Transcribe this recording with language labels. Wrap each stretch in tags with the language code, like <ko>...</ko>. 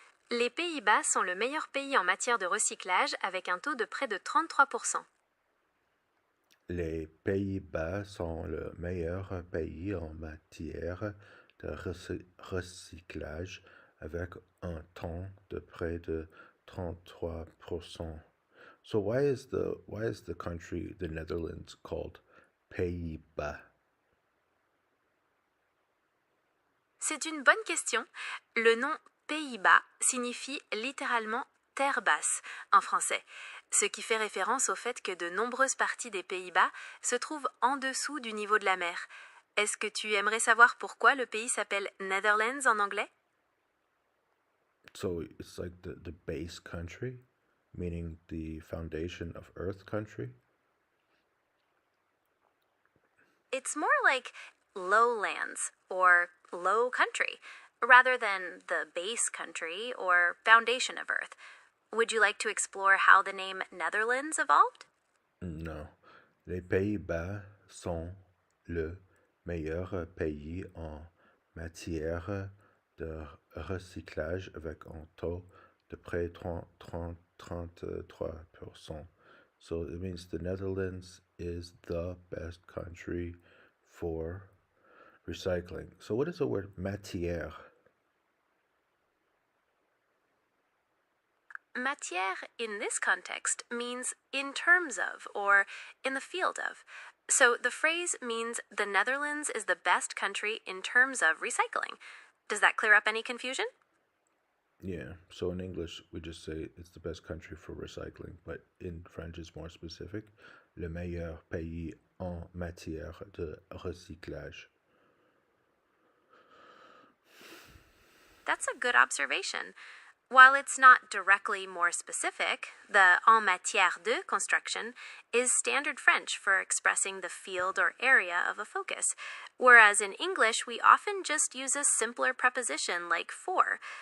<fr>Les Pays-Bas sont le meilleur pays en matière de recyclage avec un taux de près de 33%. Les Pays-Bas sont le meilleur pays en matière de recyclage avec un taux de près de 33%.</fr> <en>So why is the country, the Netherlands, called Pays-Bas?</en> <fr>C'est une bonne question. Le nom Pays-Bas signifie littéralement terre basse en français, ce qui fait référence au fait que de nombreuses parties des Pays-Bas se trouvent en dessous du niveau de la mer. Est-ce que tu aimerais savoir pourquoi le pays s'appelle Netherlands en anglais?</fr> <en>So it's like the base country, meaning the foundation of Earth country? It's more like lowlands or low country, rather than the base country or foundation of Earth. Would you like to explore how the name Netherlands evolved?</en> <fr>Non. Les Pays-Bas sont le meilleur pays en matière de recyclage avec un taux de près de 33%.</fr> <en>So it means the Netherlands is the best country for recycling. So what is the word matière? matière in this context means in terms of or in the field of. So the phrase means the Netherlands is the best country in terms of recycling. Does that clear up any confusion? Yeah, so in English, we just say it's the best country for recycling, but in French, it's more specific.</en> <fr>Le meilleur pays en matière de recyclage.</fr> <en>That's a good observation. While it's not directly more specific, the</en> <fr>en matière de construction</fr> <en>is standard French for expressing the field or area of a focus, whereas in English we often just use a simpler preposition like for.</en>